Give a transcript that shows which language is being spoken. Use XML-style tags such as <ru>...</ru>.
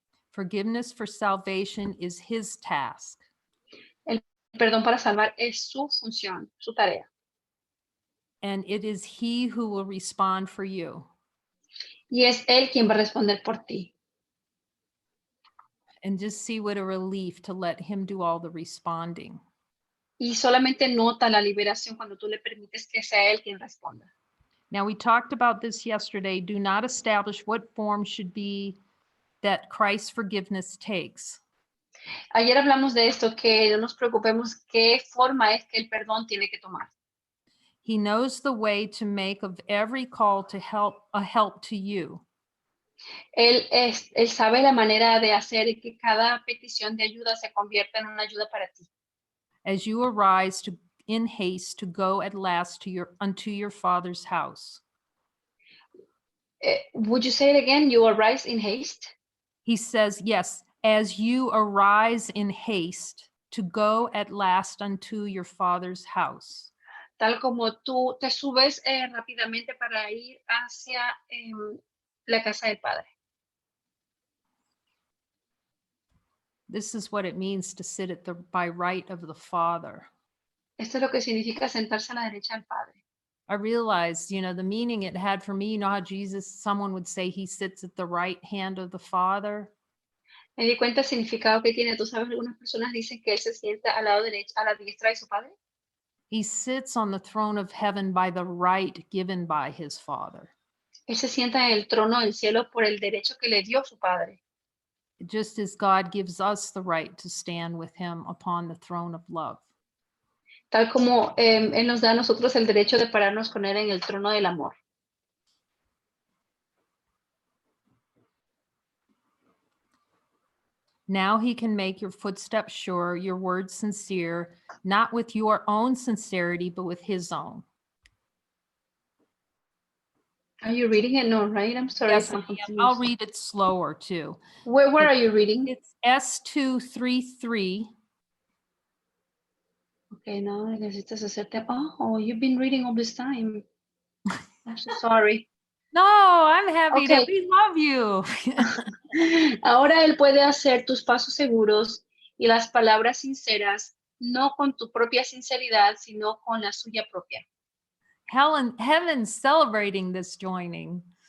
<en>Forgiveness for salvation is his task.</en> <es>El perdón para salvar es su función, su tarea.</es> <en>And it is he who will respond for you.</en> <es>Y es Él quien va a responder por ti.</es> <en>And just see what a relief to let him do all the responding.</en> <es>Y solamente nota la liberación cuando tú le permites que sea Él quien responda.</es> <en>Now, we talked about this yesterday. Do not establish what form should be that Christ's forgiveness takes.</en> <es>Ayer hablamos de esto, que no nos preocupemos qué forma es que el perdón tiene que tomar.</es> <en>He knows the way to make of every call to help a help to you.</en> <es>Él sabe la manera de hacer que cada petición de ayuda se convierta en una ayuda para ti.</es> <en>As you arise in haste to go at last unto your Father's house. Would you say it again? You arise in haste? He says, yes, as you arise in haste to go at last unto your Father's house.</en> <es>Tal como tú te subes rápidamente para ir hacia la casa del Padre.</es> <en>This is what it means to sit at by right of the Father.</en> <es>Esto es lo que significa sentarse a la derecha del Padre.</es> <en>I realized, the meaning it had for me. You know how someone would say he sits at the right hand of the Father.</en> <es>Me di cuenta del significado que tiene. Tú sabes, algunas personas dicen que él se sienta al lado derecho, a la diestra de su Padre.</es> <en>He sits on the throne of heaven by the right given by his Father.</en> <es>Él se sienta en el trono del cielo por el derecho que le dio su Padre.</es> <en>Just as God gives us the right to stand with him upon the throne of love.</en> <es>Tal como Él nos da a nosotros el derecho de pararnos con Él en el trono del amor.</es> <en>Now he can make your footsteps sure, your words sincere, not with your own sincerity, but with his own. Are you reading it? No, right? I'm sorry. Yes, I'll read it slower too. Where are you reading? It's S233.</en> <es>Okay, no, necesitas hacerte.</es> <en>Oh, you've been reading all this time. I'm so sorry. No, I'm happy that Okay. we love you.</en> <es>Ahora Él puede hacer tus pasos seguros y las palabras sinceras, no con tu propia sinceridad, sino con la suya propia.</es> <en>Heaven's celebrating this joining.</en>